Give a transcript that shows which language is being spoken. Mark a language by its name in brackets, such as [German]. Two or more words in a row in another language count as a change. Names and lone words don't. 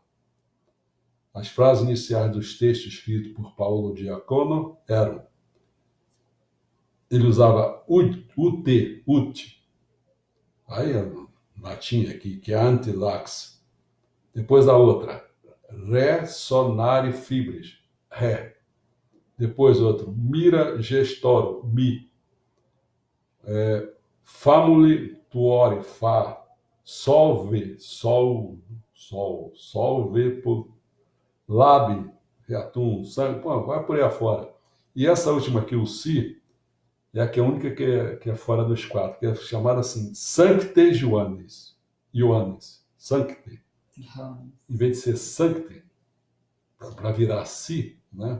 [Portuguese] As frases iniciais dos textos escritos por Paolo Diacono eram: ele usava ut, aí é latim aqui, que é antilax. Depois a outra, ré, [Latin] sonare, fibris, [Portuguese] ré. Depois outro, [Latin] mira, gestoro, mi. Famuli, tuore, fá. Solve, solve, labi, reatum, [Portuguese] sangue, vai por aí afora. E essa última aqui, o si, é a única que é fora dos 4, que é chamada assim, [Latin] Sancte Ioannis. Sancte. [Portuguese] Em vez de ser Sancte, para virar si, né?